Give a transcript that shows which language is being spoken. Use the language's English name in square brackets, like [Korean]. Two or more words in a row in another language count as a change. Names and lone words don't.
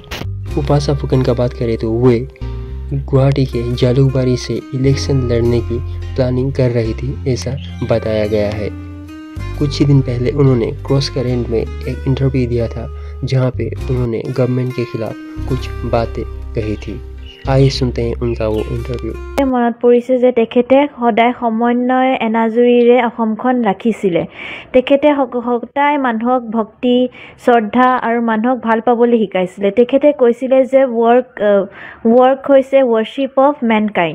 [Hindi] उपासा फुकन का बात करें तो वे गुवाहाटी के जालुकबारी से इलेक्शन लड़ने की प्लानिंग कर रही थी, ऐसा बताया गया है। कुछ ही दिन पहले उन्होंने क्रॉस करेंट में एक इंटरव्यू दिया था, जहां पे उन्होंने गवर्नमेंट के खिलाफ कुछ बातें कही थी। आइए सुनते हैं उनका वो इंटरव्यू। [Assamese] মনত পৰিছে যে তেখেতে সদায় সমন্বয় এনাজৰীৰে অসমখন ৰাখিছিলে। তেখেতে সদায় মানুহক ভক্তি শ্ৰদ্ধা আৰু মানুহক ভাল পাবলৈ শিকাইছিলে। তেখেতে কৈছিলে যে ৱৰ্ক হৈছে [English] worship of mankind.